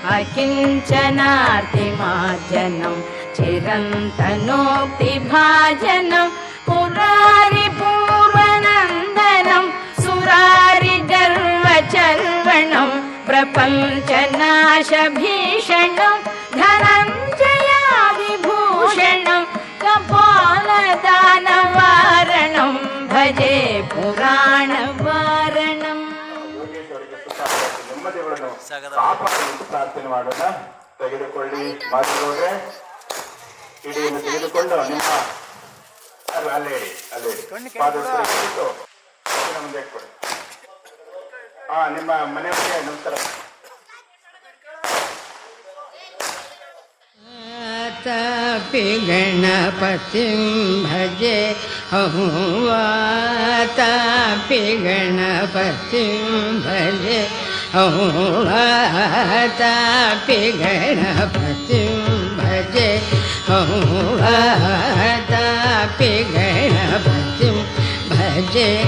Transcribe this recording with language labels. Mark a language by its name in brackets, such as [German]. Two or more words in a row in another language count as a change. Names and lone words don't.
[Sanskrit] अकिञ्चनातिमार्जनं चिरन्तनोक्तिभाजनं पुरारिपूर्वनन्दनं सुरारिगर्वचर्वणं प्रपञ्चनाशभीषणं धनञ्जयादिभूषणं कपालदानवारणं भजे पुराणवारणम् [Kannada] ನೆಮ್ಮದಿಗಳನ್ನು ಕಾಪಾಡಲು ಪ್ರಾರ್ಥನೆ ಮಾಡೋಣ. ತೆಗೆದುಕೊಳ್ಳಿ ಮಾತುಗಳೇ ಇಡಿಯನ್ನು ತೆಗೆದುಕೊಂಡು ನಿಮ್ಮ ಅಲ್ಲೇ ಪಾದಸ್ಥಿಟ್ಟು ಮುಂದೆ ಇಟ್ಕೊಳ್ಳಿ. ನಿಮ್ಮ ಮನೆಯವರಿಗೆ ನಮಸ್ಕಾರ. [Sanskrit] वातापि गणपतिं भजे वातापि गणपतिं भजे वातापि गणपतिं भजे वातापि गणपतिं भजे